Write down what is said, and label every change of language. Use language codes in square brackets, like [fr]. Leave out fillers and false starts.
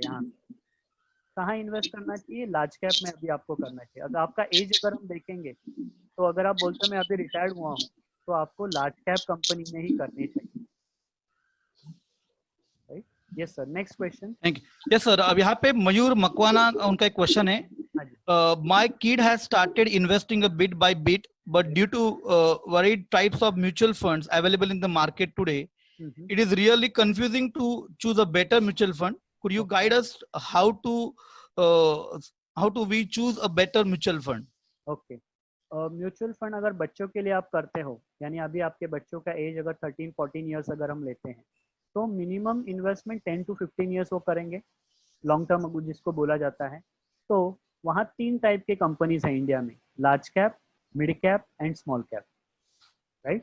[hi] यहाँ कहाँ इन्वेस्ट करना चाहिए? लार्ज कैप में अभी आपको करना चाहिए। अगर आपका एज अगर हम देखेंगे तो अगर आप बोलते हो मैं अभी रिटायर्ड हुआ हूँ, तो आपको लार्ज कैप कंपनी में ही करनी चाहिए। [en] Right? Yes sir, next question. Thank you. [hi] Yes sir, अब यहाँ पे मयूर मकवाना, उनका एक क्वेश्चन है। [en] My kid has started investing a bit by bit, but due to varied types of mutual funds available in the market today, it is really confusing to choose a better mutual fund. Could you guide us how to we choose a better mutual fund? Okay. [hi] Mutual fund अगर बच्चों के लिए आप करते हो, यानी अभी आपके बच्चों का एज अगर 13-14 इयर्स अगर हम लेते हैं, तो मिनिमम इन्वेस्टमेंट 10 to 15 इयर्स वो करेंगे, लॉन्ग टर्म जिसको बोला जाता है। तो वहाँ 3 टाइप के कंपनीज हैं इंडिया में, large cap, mid cap and small cap, right?